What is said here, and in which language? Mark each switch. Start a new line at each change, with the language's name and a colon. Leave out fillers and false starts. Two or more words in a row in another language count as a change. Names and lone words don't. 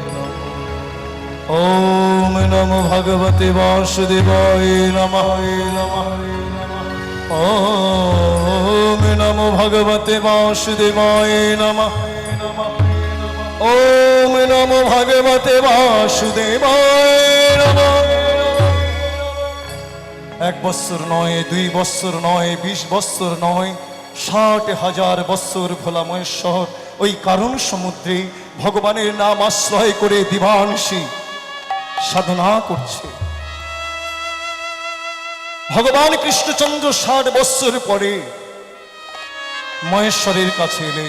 Sanskrit: ওম নমো ভগবতে বাসুদেবায় নমঃ। ওম নমো ভগবতে বাসুদেবায় নমঃ। ওম নমো ভগবতে বাসুদেবায় নমঃ।
Bangla: 1 বৎসর নয়, 2 বৎসর নয়, 20 বৎসর নয়, 60,000 বৎসর ভোলা মহেশ্বর ওই কারণ সমুদ্রে ভগবানের নাম আশ্রয় করে দিবানিশি সাধনা করছে। ভগবান কৃষ্ণচন্দ্র 60 বৎসর পরে মহেশ্বরের কাছে এলেন।